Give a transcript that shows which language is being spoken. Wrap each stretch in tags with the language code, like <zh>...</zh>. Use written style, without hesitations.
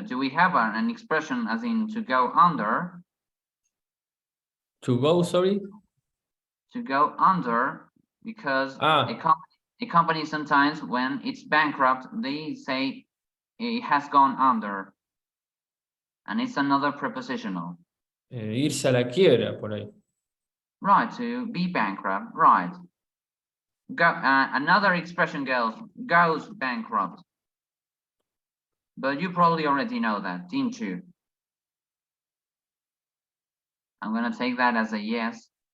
<en>Do we have an expression as in to go under? To go, sorry? To go under, because a company sometimes, when it's bankrupt, they say it has gone under. And it's another prepositional.</en> <es>Irse a la quiebra, por ahí.</es> <en>Right, to be bankrupt, right. Another expression goes bankrupt. But you probably already know that, didn't you? I'm gonna take that as a yes.</en>